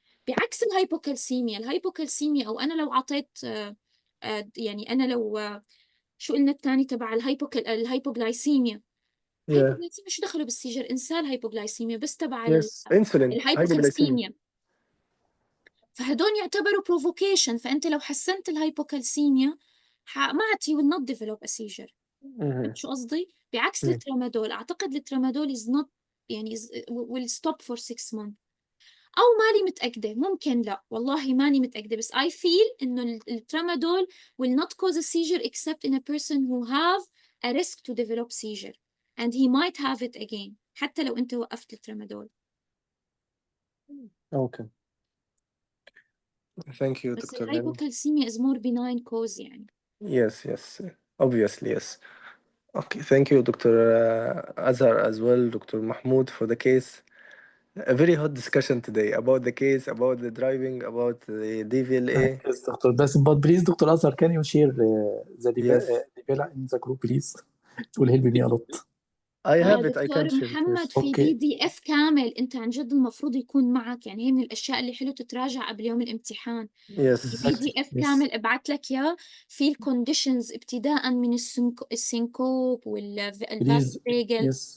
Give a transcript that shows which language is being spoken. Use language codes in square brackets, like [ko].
[ar] بعكس الهايبوكالسيميا أو أنا لو عطيت يعني أنا لو شو قلنا الثاني تبع الهايبوغلايسيميا. الهايبوغلايسيميا شو دخلوا بالسيجر؟ انسى الهايبوغلايسيميا بس تبع الهايبوكالسيميا. فهدول يعتبروا provocation. فأنت لو حسنت الهايبوكالسيميا ما عاد [en] you will not develop a seizure. [ar] شو قصدي؟ بعكس الترامادول أعتقد الترامادول [en] is not [ar] يعني [en] will stop for 6 months. [ar] أو ماني متأكدة، ممكن لا والله ماني متأكدة، بس [en] I feel [ar] إنه الترامادول [en] will not cause a seizure except in a person who have a risk to develop seizure and he might have it again [ar] حتى لو أنت وقفت الترامادول. [en] Okay. Thank you, [ar] بس [en] Dr. [ar] الهايبوكالسيميا [en] is more benign cause [ar] يعني. [en] Yes. Obviously, yes. Okay, thank you, Dr. Azhar, as well, Dr. Mahmoud, for the case. A very hot discussion today about the case, about the driving, about the DVLA. Yes, Dr. Basim, but please, Dr. Azhar, can you share the DVLA in the group, please? It will help me a lot. I have it. I can [ar] دكتور [en] share it. [ar] محمد في PDF كامل أنت عن جد المفروض يكون معك، يعني هي من الأشياء اللي حلو تتراجع قبل يوم الامتحان. PDF كامل ابعت لك إياه في الكونديشنز ابتداء من السينكوب والفاسبريجل.